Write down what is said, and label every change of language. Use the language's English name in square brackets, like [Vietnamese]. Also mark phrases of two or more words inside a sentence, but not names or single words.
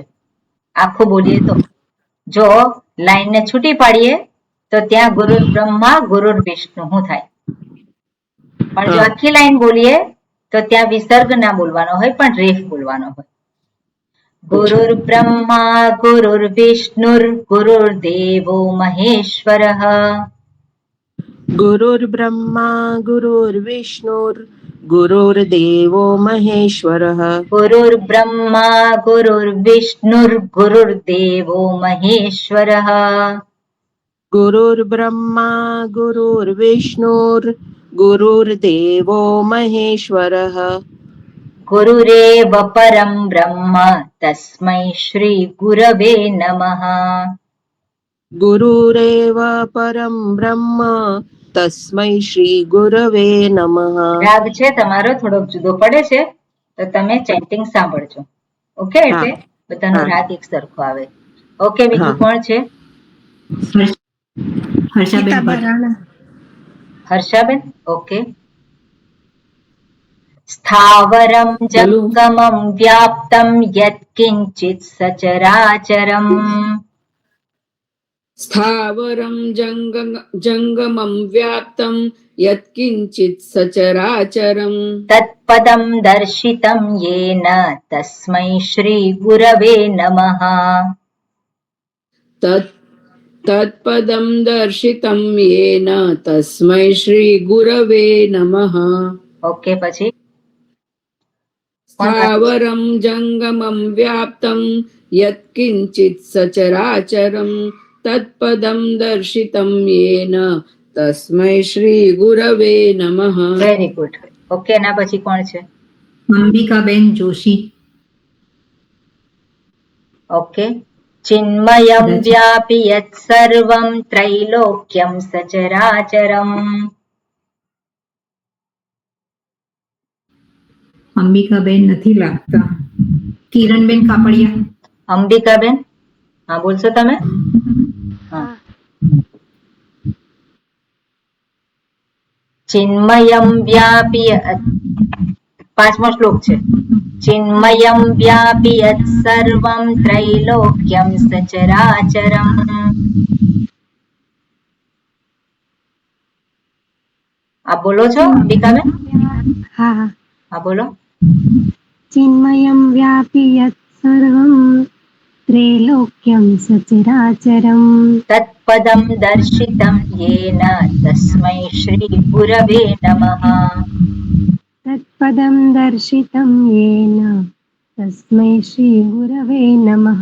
[Gujarati] આખું બોલીએ તો, જો લાઈન ને છૂટી પાડીએ તો ત્યાં [Sanskrit] गुरुर् ब्रह्मा गुरुर् विष्णु [Gujarati] થાય, પણ જો આખી લાઈન બોલીએ તો ત્યાં વિસર્ગ ના બોલવાનો હોય પણ રેફ બોલવાનો હોય. [Sanskrit] गुरुर् ब्रह्मा गुरुर् विष्णुर् गुरुर्देवो महेश्वरः. गुरुर्ब्रह्मा गुरुर्विष्णुर् गुरुर्देवो महेश्वरः. गुरुर्ब्रह्मा गुरुर्विष्णुर् गुरुर्देवो महेश्वरः. गुरुर्ब्रह्मा गुरुर्विष्णुर् गुरुर्देवो महेश्वरः. गुरुरेव परं ब्रह्म तस्मै श्री गुरवे नमः. गुरुरेव परं ब्रह्म तस्मै श्री गुरवे नमः. [Gujarati] રાગ છે તમારો થોડોક જુદો પડે છે તો તમે ચેન્ટિંગ સાંભળજો. ઓકે, એટલે બધાનો રાગ એક સરખો આવે. ઓકે, બીજું કોણ છે? હર્ષાબેન. ઓકે. [Sanskrit] स्थावरम् जङ्गमम् व्याप्तम् यत्किञ्चित् सचराचरम्. स्थावरं जङ्गमं व्याप्तं यत्किञ्चित् सचराचरं तत्पदं दर्शितं येन तस्मै श्री गुरवे नमः. तत्पदं दर्शितं येन तस्मै श्री गुरवे नमः. [Gujarati] ओके, પછી [Sanskrit] स्थावरं जङ्गमं व्याप्तं यत्किञ्चित् सचराचरं तत्पदं दर्शितं येन तस्मै श्री गुरवे नमः. [English] very good. [Gujarati] ઓકે, એના પછી કોણ છે? અંબિકાબેન જોશી. ઓકે. [Sanskrit] चिन्मयं [Gujarati] કદાચ. [Sanskrit] व्यापि यत्सर्वं त्रैलोक्यं सचराचरम् [Gujarati] અંબિકાબેન નથી લાગતા. કિરણબેન કાપડિયા. અંબિકાબેન, હા બોલશો તમે? હા. [Sanskrit] चिन्मयं व्यापि [Gujarati] પાંચમો શ્લોક છે. [Sanskrit] चिन्मयं व्यापि यत्सर्वं त्रैलोक्यं सचराचरम् [Hindi] आप बोलो [Sanskrit] છો અંબિકાબેન? [Gujarati] હા હા બોલો. [Sanskrit] चिन्मयं व्यापि यत् सर्वं त्रैलोक्यं सचराचरं तत्पदं दर्शितं येन तस्मै श्री गुरवे नमः तत्पदं दर्शितं येन तस्मै श्रीगुरवे नमः